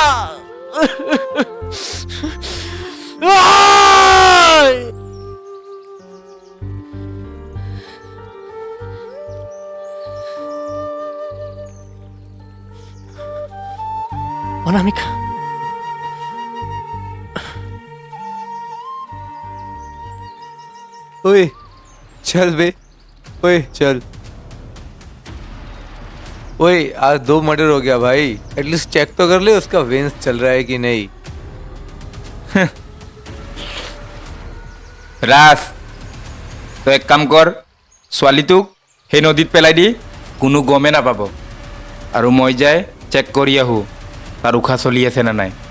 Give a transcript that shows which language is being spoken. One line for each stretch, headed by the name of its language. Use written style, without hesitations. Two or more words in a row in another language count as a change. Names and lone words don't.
Assamese: আই! অনামিকা!
Hindi: ओए चल बे, ओए चल। ओए आज 2 मर्डर हो गया भाई,
English: at least check
Hindi: तो कर ले उसका वेंस चल रहा है कि नहीं।
Assamese: ৰাজ, তই এক কাম কৰ, ছোৱালীটোক সেই নদীত পেলাই দি কোনো গমে নাপাব, আৰু মই যাই চেক কৰি আহোঁ তাৰ উশাহ চলি আছে নে নাই।